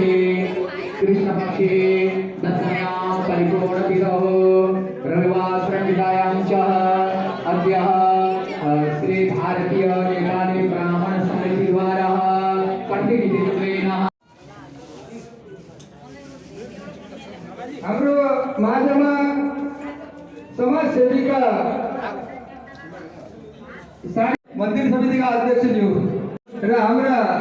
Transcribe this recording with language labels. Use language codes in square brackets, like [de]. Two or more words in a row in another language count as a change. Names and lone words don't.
[sa] कृष्ण पक्षे दशम्यां परिपूर्णतिथौ रविवासरविदायां च अद्य श्री भारतीय नेपाली ब्राह्मण समिति द्वारा पण्डितत्वेन [ne] हाम्रो माझमा समाज सेविका मन्दिर समितिका अध्यक्षज्यू र हाम्रा